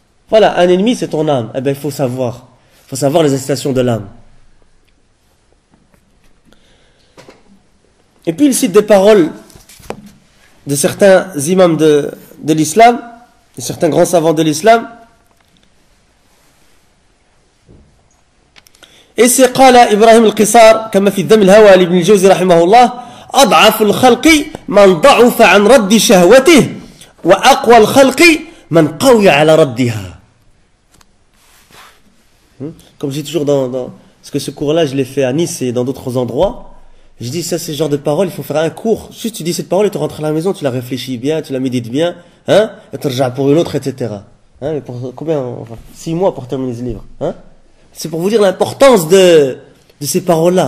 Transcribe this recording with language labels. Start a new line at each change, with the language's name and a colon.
French: Voilà, un ennemi, c'est ton âme. Eh bien, il faut savoir. Il faut savoir les incitations de l'âme. Et puis, il cite des paroles de certains imams de l'islam, de certains grands savants de l'islam. Et c'est
Arabic: قال إبراهيم القصار كما في الذم الهوى لابن الجوزي رحمه الله أضعف الخلق من ضعف عن رد شهوته وأقوى الخلق من قوي على ردها.
French: Comme je dis toujours parce que ce cours-là je l'ai fait à Nice et dans d'autres endroits. Je dis, ça, c'est ce genre de parole, il faut faire un cours. Juste, tu dis cette parole et tu rentres à la maison, tu la réfléchis bien, tu la médites bien, hein, et tu regardes pour une autre, etc. Hein, mais pour combien, enfin, 6 mois pour terminer ce livre, hein. C'est pour vous dire l'importance de ces paroles-là.